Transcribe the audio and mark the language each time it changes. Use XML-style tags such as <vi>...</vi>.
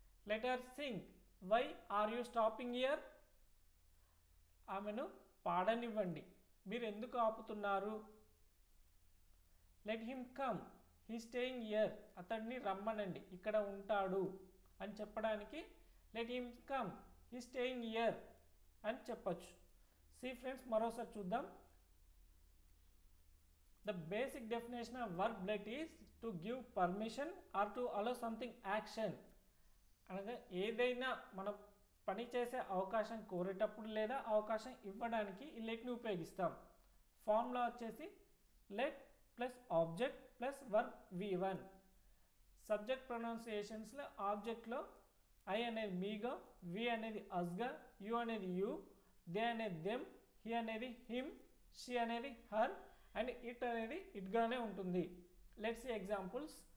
<en>let her sing, why are you stopping here,</en> <te>ఆమెను పాడనివ్వండి, మీరు ఎందుకు ఆపుతున్నారు.</te> <en>let him come, he staying here,</en> <te>అతడిని రమ్మనండి, ఇక్కడ ఉంటాడు అని చెప్పడానికి</te> <en>let him come, he staying here</en> <te>అని చెప్పచ్చు. సి ఫ్రెండ్స్, మరోసారి చూద్దాం.</te> <en>The basic definition of verb let is to give permission or to allow something action.</en> <te>అనగా ఏదైనా మనం పని చేసే అవకాశం కోరేటప్పుడు లేదా అవకాశం ఇవ్వడానికి ఈ లెట్ని ఉపయోగిస్తాం. ఫార్ములా వచ్చేసి let plus object plus verb V1. Subject ప్రొనౌన్సియేషన్స్లో ఆబ్జెక్ట్లో I అనేది మీగా, వి అనేది అస్గా, యు అనేది యు, దే అనేది దెమ్, హీ అనేది హిమ్, షీ అనేది హర్ అండ్ ఇట్ అనేది ఇట్గానే ఉంటుంది.</te> <en>Let's see examples.</en>